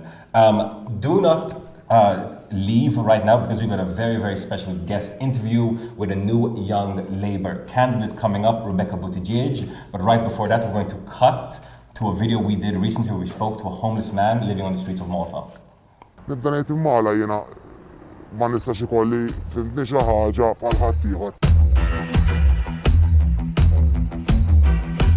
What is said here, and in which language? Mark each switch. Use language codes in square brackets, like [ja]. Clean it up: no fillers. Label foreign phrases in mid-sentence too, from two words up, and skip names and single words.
[en] Do not leave right now, because we've got a very, very special guest interview with a new young Labour candidate coming up, Rebecca Buttigieg. But right before that, we're going to cut to a video we did recently where we spoke to a homeless man living on the streets of Malta. [mt] Nibda ngħid immala jiena ma nistax ikolli fimtni xi ħaġa bħal ħadd ieħor.